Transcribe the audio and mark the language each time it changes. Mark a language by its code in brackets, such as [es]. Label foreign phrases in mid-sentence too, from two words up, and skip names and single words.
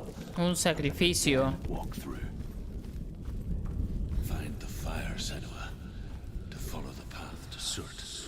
[es] Un sacrificio. [en] Walk through. Find the fire, Senua, to follow the path to Surt.